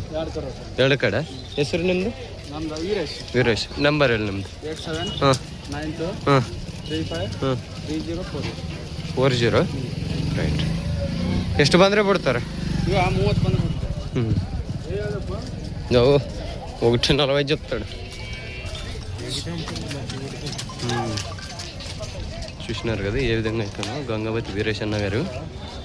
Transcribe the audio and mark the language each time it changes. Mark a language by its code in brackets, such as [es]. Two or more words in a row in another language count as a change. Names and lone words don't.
[kn] 2 ಕಡೆ. ಹೆಸರು ನಿಮ್ಮದು? ವೀರೇಶ್. ನಂಬರ್ ಹೇಳಿ ನಿಮ್ಮದು? 40. ರೈಟ್. ಎಷ್ಟು ಬಂದರೆ ಬಿಡ್ತಾರೆ? 30 ಬಂದು. ನಾವು 140 చెప్తాడు. [te] చూసినారు కదా ఏ విధంగా అవుతుందో గంగావతి వీరేశన్న గారు.